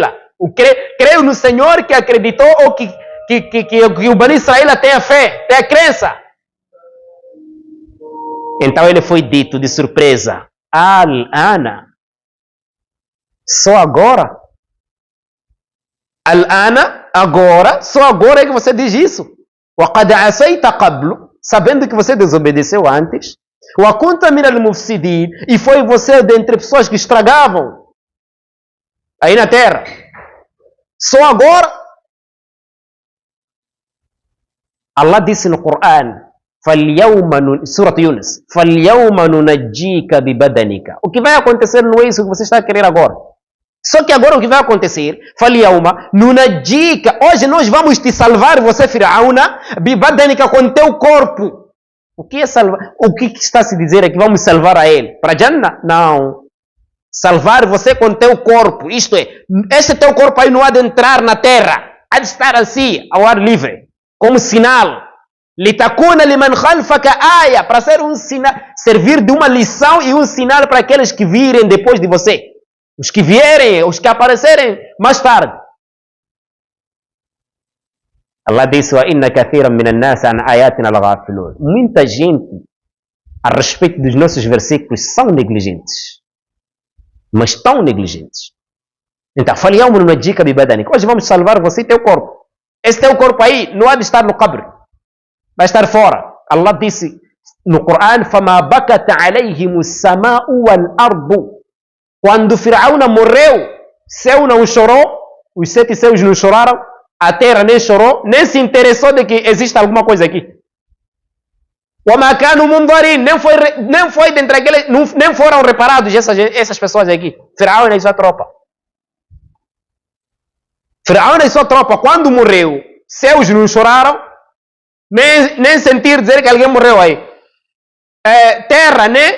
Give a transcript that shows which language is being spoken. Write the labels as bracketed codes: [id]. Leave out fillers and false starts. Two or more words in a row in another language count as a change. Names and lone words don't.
[pt] Creio no Senhor que acreditou ou que o Bani Israel tem a fé, tem a crença. Então ele foi dito de surpresa. Al-ana. Só agora? Al-ana, agora, só agora é que você diz isso. [ar] وَقَدْ عَصَيْتَ قَبْلُ, [pt] sabendo que você desobedeceu antes. [ar] وَكُنْتَ مِنَ الْمُفْسِدِينَ, [pt] e foi você dentre pessoas que estragavam aí na terra. Só agora? Allah disse no Coran, Surat Yunus. [ar] فَالْيَوْمَ نُنَجِّيكَ بِبَدَنِكَ. [pt] O que vai acontecer não é isso que você está a querer agora. Só que agora o que vai acontecer? [ar] فَالْيَوْمَ نُنَجِّيكَ. [pt] Hoje nós vamos te salvar, você, Firaúna, بِبَدَنِكَ, com teu corpo. O que é salvar? O que está a se dizer é que vamos salvar a ele? Para Jannah? Não. Salvar você com teu corpo. Isto é, este teu corpo aí não há de entrar na terra. Há de estar assim, ao ar livre. Como sinal. [ar] لِتَكُونَ لِمَنْ خَلْفَكَ آيَةً. [pt] Para ser um sinal, servir de uma lição e um sinal para aqueles que virem depois de você. Os que vierem, os que aparecerem mais tarde. Allah disse: [ar] وَإِنَّ كَثِيرًا مِنَ النَّاسِ عَنْ آيَاتِنَا لَغَافِلُونَ. [pt] Muita gente, a respeito dos nossos versículos, são negligentes. Mas tão negligentes. Então, [ar] فَالْيَوْمَ نُنَجِّيكَ بِبَدَنِكَ. [pt] Hoje vamos salvar você e teu corpo. Esse teu corpo aí não há de estar no qabr. Vai estar fora. Allah disse no Corão: [ar] فَمَا بَكَتَ عَلَيْهِمُ السَّمَاءُ وَالْأَرْضُ. [pt] Quando Firaúna morreu, céu não chorou, os 7 céus não choraram, a terra nem chorou, nem se interessou de que existe alguma coisa aqui. [ar] وَمَا كَانُوا مُنظَرِينَ. [pt] Nem foi dentre aqueles, nem foram reparados essas pessoas aqui. Firaúna e sua tropa. Firaúna e sua tropa, quando morreu, céus não choraram, nem sentir dizer que alguém morreu aí. Terra, né?